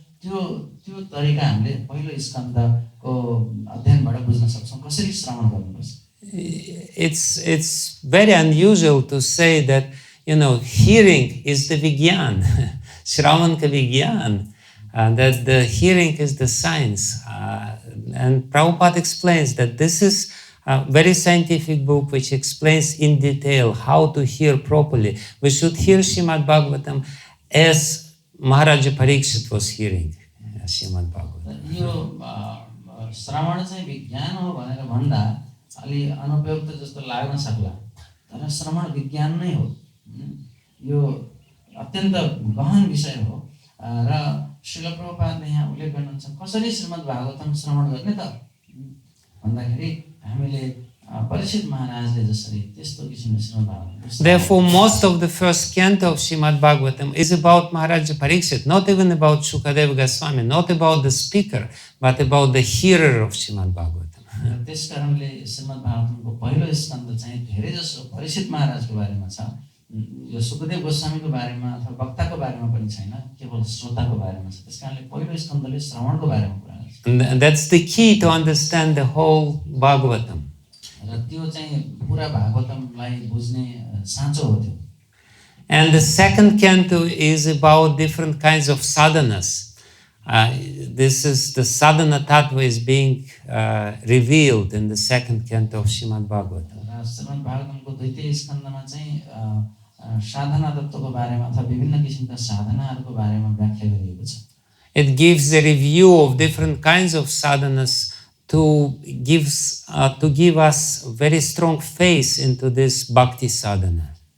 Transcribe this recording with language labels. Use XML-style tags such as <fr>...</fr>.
<ne>त्यो तरिका हामीले पहिलो स्कन्दको अध्ययनबाट बुझ्न सक्छौँ कसरी श्रवण गर्नुपर्छ।</ne> <en>It's very unusual to say that, hearing is the vigyan,</en> <hi>Shravan ka vigyan,</hi> <en>that the hearing is the science. And Prabhupada explains that this is a very scientific book which explains in detail how to hear properly. We should hear Srimad-Bhagavatam as Maharaja Parikshit was hearing Srimad-Bhagavatam.</en> <ne>यो श्रवण चाहिँ विज्ञान हो भनेर भन्दा अलि अनुपयुक्त जस्तो लाग्न सक्ला, तर श्रवण विज्ञान नै हो। यो अत्यन्त गहन विषय हो र श्रील प्रभुपादले यहाँ उल्लेख गर्नुहुन्छ कसरी श्रीमद्-भागवतम श्रवण गर्ने त भन्दाखेरि हामीले परीक्षित महाराजले जसरी त्यस्तो किसिमले श्रीमद्-भागवतम।</ne> <en>Therefore, most of the first canto of Srimad-Bhagavatam is about Maharaja Parikshit, not even about Shukadeva Goswami, not about the speaker, but about the hearer of Srimad-Bhagavatam.</en> <ne>त्यस कारणले श्रीमद्-भागवतमको पहिलो स्कन्द चाहिँ धेरै जसो परीक्षित महाराजको बारेमा छ, यो सुखदेव गोस्वामीको बारेमा अथवा वक्ताको बारेमा पनि छैन, केवल श्रोताको बारेमा छ। त्यस कारणले पहिलो स्कन्दले श्रवणको बारेमा कुरा गर्छ।</ne> <en>And that's the key to understand the whole Bhagavatam.</en> <ne>र त्यो चाहिँ पुरा भागवतमलाई बुझ्ने साँचो हो त्यो।</ne> <en>And the second canto is about different kinds of sadhanas. This is the sadhana tattva is being revealed in the second canto of Srimad-Bhagavatam.</en> <ne>श्रीमद्-भागवतमको द्वितीय स्कन्दमा चाहिँ साधना तत्त्वको बारेमा अथवा विभिन्न किसिमका साधनाहरूको बारेमा व्याख्या गरिएको छ।</ne> <en>It gives a review of different kinds of sadhanas to give us very strong faith into this bhakti sadhana.</en>